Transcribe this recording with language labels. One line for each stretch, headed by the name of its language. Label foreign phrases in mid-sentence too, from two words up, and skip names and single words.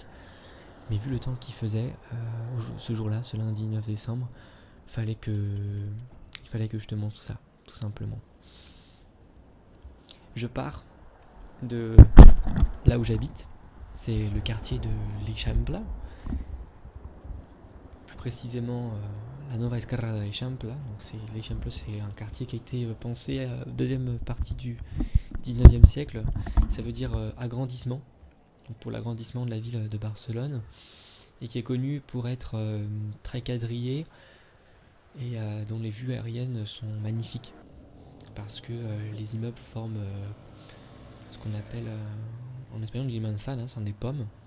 French: Mais vu le temps qu'il faisait ce jour-là, ce lundi 9 décembre, il fallait que je te montre ça, tout simplement. Je pars de là où j'habite, c'est le quartier de l'Eixample, plus précisément la Nova Esquerra de l'Eixample. Donc l'Eixample, c'est un quartier qui a été pensé à la deuxième partie du 19e siècle. Ça veut dire agrandissement, donc pour l'agrandissement de la ville de Barcelone, et qui est connu pour être très quadrillé et dont les vues aériennes sont magnifiques, parce que les immeubles forment ce qu'on appelle en espagnol les manzanas, ce sont des pommes.